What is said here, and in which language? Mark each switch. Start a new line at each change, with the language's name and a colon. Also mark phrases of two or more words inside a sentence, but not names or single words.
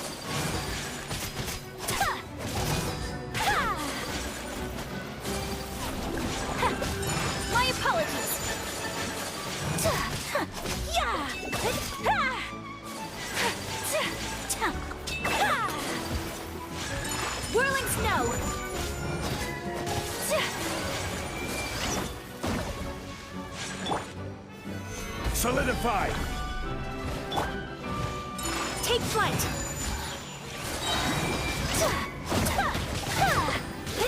English: Ha! Ha! Ha! My apologies! Ha! Yeah! Ha! Ha! Whirling snow! Solidify! Take flight!